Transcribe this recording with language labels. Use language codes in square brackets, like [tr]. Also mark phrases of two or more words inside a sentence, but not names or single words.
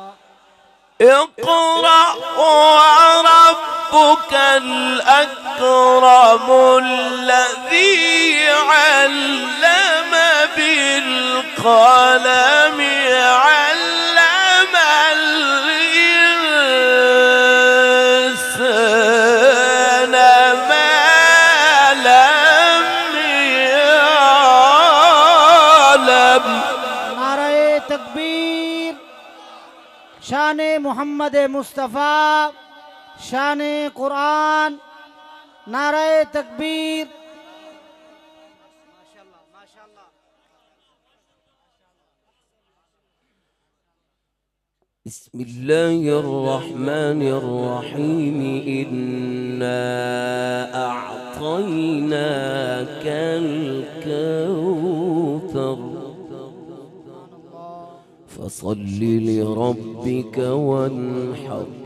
[ar] اقرأ وربك الأكرم الذي علم بالقلم علم الإنسان ما لم يعلم. [ur] نعرہ تکبیر، شان محمد مصطفیٰ، شان قرآن، نعرہ تکبیر. माशाअल्लाह माशाअल्लाह। [ar] بسم الله الرحمن الرحيم إنا أعطيناك الكوثر فصل لربك وانحر